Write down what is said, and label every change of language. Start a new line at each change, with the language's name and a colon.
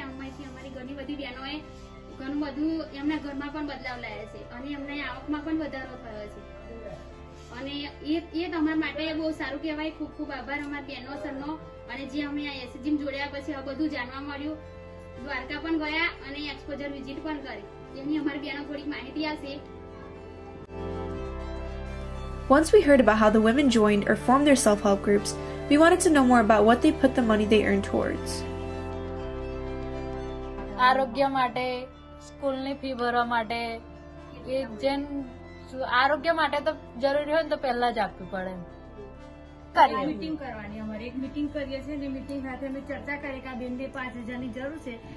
Gujarati: એમાંથી અમારી ઘણી બધી બહેનોએ ઘણું બધું એમના ઘરમાં પણ બદલાવ લાવ્યા છે અને એમની આવકમાં પણ વધારો થયો છે. અને એ તમારા માટે બહુ સારું કહેવાય. ખૂબ ખૂબ આભાર અમારા બહેનો સરનો. અને જે અમે આ એસજીમ જોડ્યા પછી આ બધું જાણવા મળ્યું. દ્વારકા પણ ગયા અને એક્સપોઝર વિઝિટ પણ કરી. એની અમારી બહેનો થોડીક માહિતી આપશે.
English: Once we heard about how the women joined or formed their self-help groups, we wanted to know more about what they put the money they earned towards.
Gujarati: આરોગ્ય માટે, સ્કૂલની ફી ભરવા માટે, એ જેન આરોગ્ય માટે તો જરૂરી હોય ને તો પહેલા જ આપવું પડે. મીટિંગ કરવાની અમારે એક મીટિંગ કરીએ છીએ ને મીટિંગ સાથે અમે ચર્ચા કરીએ કે આ બેનને 5,000ની જરૂર છે.